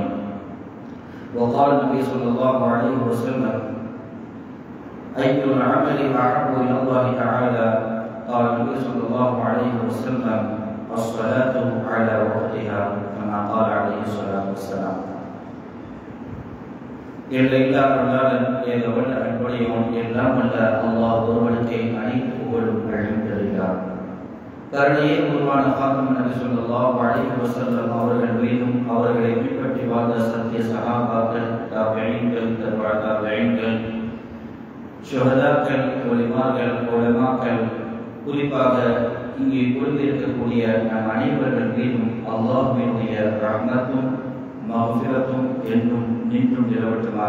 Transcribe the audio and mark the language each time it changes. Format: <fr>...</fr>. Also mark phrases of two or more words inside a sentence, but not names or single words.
<ar>وقال النبي صلى الله عليه وسلم: أي العمل أحب إلى الله تعالى؟ قال النبي صلى الله عليه وسلم: الصلاة على وقتها، كما قال عليه الصلاة والسلام.</ar> <ta>எல்லையில்லா அருளாளன் ஏகவல்ல அன்புடையோன் எல்லாம் வல்ல அல்லாஹ் ஒருவனுக்கே அனைத்து புகழும் அழிந்திருக்கிறார். கருணையே உருவான காக்கும் நபி</ta> <ar>صلى الله عليه وسلم</ar> <ta>அவர்கள் மீதும் அவர்களை பின்பற்றி வாழ்ந்த சத்திய சஹாபாக்கள், தாபிஈன்கள், தபா தாபிஈன்கள், ஷுஹதாக்கள், உலமாக்கள், உலமாக்கள், குறிப்பாக இங்கே குழுந்திருக்கக்கூடிய நம் அனைவர்கள் மீதும் அல்லாஹ்வினுடைய ரஹ்மத்தும் மஃபிரத்தும் என்றும் நின்றும் நிலவட்டுமாக.</ta>